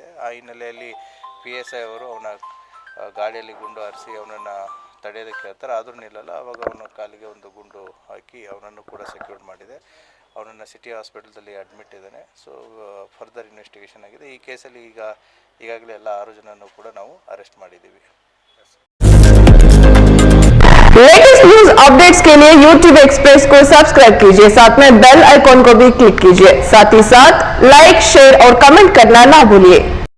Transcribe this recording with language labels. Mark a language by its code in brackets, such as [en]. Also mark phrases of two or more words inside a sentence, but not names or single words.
[kn] ಆ ಹಿನ್ನೆಲೆಯಲ್ಲಿ PSI ಅವರು ಅವನ ಗಾಡಿಯಲ್ಲಿ ಗುಂಡು ಹಾರಿಸಿ ಅವನನ್ನು ತಡೆಯೋದಕ್ಕೆ ಹೇಳ್ತಾರೆ. ಆದರೂ ನಿಲ್ಲಲ್ಲ. ಆವಾಗ ಅವನ ಕಾಲಿಗೆ ಒಂದು ಗುಂಡು ಹಾಕಿ ಅವನನ್ನು ಕೂಡ ಸೆಕ್ಯೂರ್ ಮಾಡಿದೆ. ಅವನನ್ನು ಸಿಟಿ ಹಾಸ್ಪಿಟಲ್ದಲ್ಲಿ ಅಡ್ಮಿಟ್ ಇದ್ದಾನೆ. [en] so further investigation ಆಗಿದೆ. [kn] ಈ ಕೇಸಲ್ಲಿ ಈಗಾಗಲೇ ಎಲ್ಲ 6 ಜನನ್ನು ಕೂಡ ನಾವು ಅರೆಸ್ಟ್ ಮಾಡಿದ್ದೀವಿ. [en] latest news updates [hi] के लिए YouTube एक्सप्रेस को सब्सक्राइब कीजिए, साथ में [en] bell icon [hi] को भी क्लिक कीजिए। साथ ही साथ [en] like, share [hi] और कमेंट करना ना भूलिए।